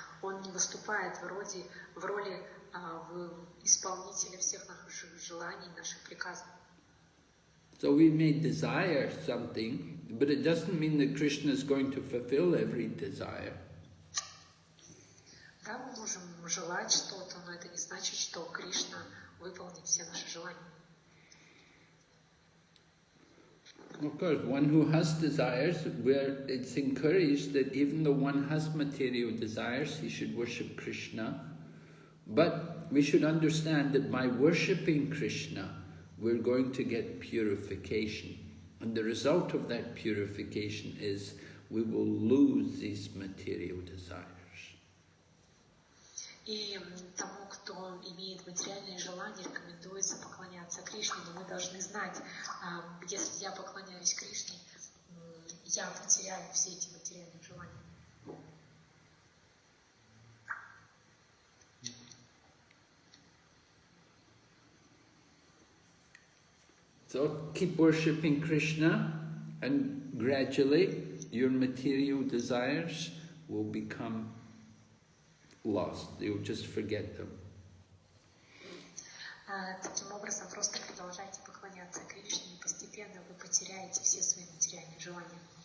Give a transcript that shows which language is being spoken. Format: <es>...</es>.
<ru>Он не выступает в роли исполнителя всех наших желаний, наших приказов.</ru> <en>So we may desire something, but it doesn't mean that Krishna is going to fulfill every desire.</en> <ru>Да, мы можем желать что-то, но это не значит, что Кришна выполнит все наши желания.</ru> <en>Of course, one who has desires, where it's encouraged that even though one has material desires, he should worship Krishna. But we should understand that by worshipping Krishna, we're going to get purification. And the result of that purification is we will lose these material desires.</en> <ru>И тому, кто имеет материальные желания, рекомендуется поклоняться Кришне, но мы должны знать, если я поклоняюсь Кришне, я потеряю все эти материальные желания.</ru> <en>So keep worshipping Krishna and gradually your material desires will become lost. You'll just forget them.</en> <ru>Таким образом, просто продолжайте поклоняться Кришне, и постепенно вы потеряете все свои материальные желания.</ru>